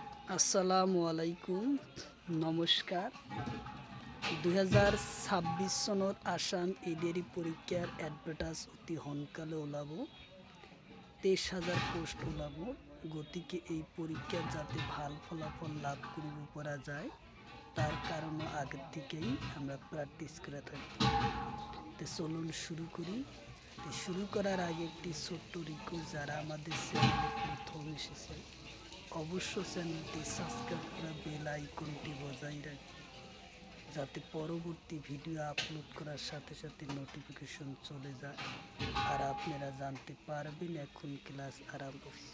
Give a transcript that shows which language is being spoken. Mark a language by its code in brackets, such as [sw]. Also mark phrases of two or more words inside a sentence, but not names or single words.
[ar] السلام عليكم [as] নমস্কার 2026 চনত আসাম এডিআরই পৰীক্ষাৰ এডভাৰ্টাইজ অতি সোনকালে ওলাব। 23,000 পোষ্ট ওলাব। গতিকে এই পৰীক্ষাত যাতে ভাল ফলাফল লাভ কৰিব পৰা যায় [bn] তার কারণে আগের থেকেই আমরা প্র্যাকটিস করে থাকি। তো চলুন শুরু করি। শুরু করার আগে একটি ছোট্ট রিকোয়েস্ট, যারা আমাদের চ্যানেলে প্রথম এসেছে অবশ্য চ্যানেলটি সাবস্ক্রাইব করে বেল আইকনটি বজায় রাখবেন, যাতে পরবর্তী ভিডিও আপলোড করার সাথে সাথে নোটিফিকেশন চলে যায় আর আপনারা জানতে পারবেন এখন ক্লাস আরম্ভ হচ্ছে।